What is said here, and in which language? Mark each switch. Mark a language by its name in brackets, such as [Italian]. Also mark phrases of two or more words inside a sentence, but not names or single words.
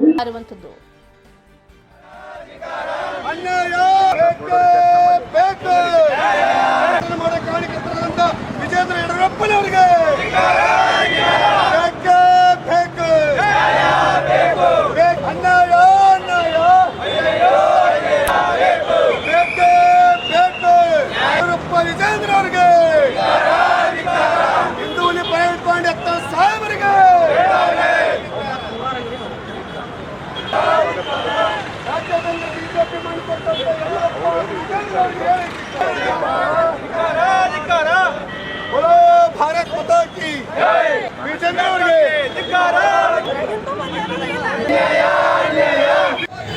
[Kannada] ವಿಜೇಂದ್ರ ಯಡಿಯೂರಪ್ಪನವರಿಗೆ ವಿಜೇಂದ್ರ ಅವರಿಗೆ, ಹಿಂದೂಲಿ ಪಾಂಡ್ಯತ್ತ ಸಾಹೇಬರಿಗೆ, ರಾಜ್ಯದಲ್ಲಿ ಬಿಜೆಪಿ ಮಾಡಿಕೊಟ್ಟಂತ [Hindi] बोलो भारत माता की, [Kannada] विजेंद्र ಅವರಿಗೆ